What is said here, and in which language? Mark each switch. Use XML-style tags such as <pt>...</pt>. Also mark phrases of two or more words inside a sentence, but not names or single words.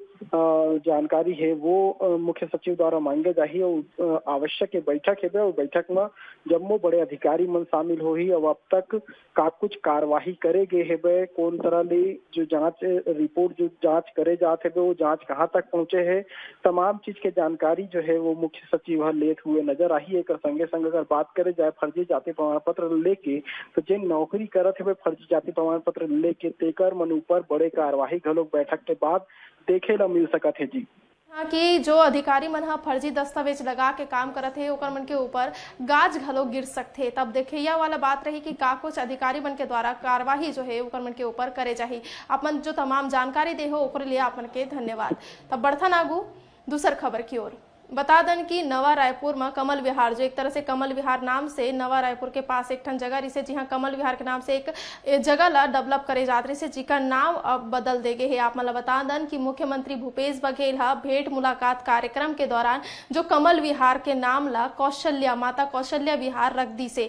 <hne>जानकारी है वो मुख्य सचिव द्वारा मांगे जाही और आवश्यक बैठक है और बैठक में जम्मो बड़े अधिकारी मन शामिल हो ही और अब तक का कुछ कार्यवाही करे गए है, कौन तरह ले जो जांच रिपोर्ट जो जांच करे जाते है वो जांच कहाँ तक पहुंचे है, तमाम चीज के जानकारी जो है वो मुख्य सचिव लेते हुए नजर आई है। एक संगे संग अगर बात करे जाए फर्जी जाति प्रमाण पत्र लेके तो जिन नौकरी करत है फर्जी जाति प्रमाण पत्र लेके तेकर मन ऊपर बड़े कार्यवाही घलोक बैठक के बाद देखे ला मिल सकत है जी। हाँ, कि जो अधिकारी मन हा फर्जी दस्तावेज लगा के काम करत है ओकर मन के ऊपर गाज घलो गिर सकते, तब देखिया वाला बात रही कि का कुछ अधिकारी मन के द्वारा कार्यवाही जो है ओकर मन के ऊपर करे जाही। अपन जो तमाम जानकारी दे हो ओकर लिए अपन के धन्यवाद। तब बढ़थन आगू दूसर खबर की ओर। बता दें कि नवा रायपुर में कमल विहार, जो एक तरह से कमल विहार नाम से नवा रायपुर के पास एक ठन जगह रही जी हाँ, कमल विहार के नाम से एक जगह ला डेवलप करे जात रही जिका नाम अब बदल दे गए है। आप मतलब बता दें कि मुख्यमंत्री भूपेश बघेल हा भेंट मुलाकात कार्यक्रम के दौरान जो कमल विहार के नाम ला कौशल्या, माता कौशल्या विहार रख दी से।</hne>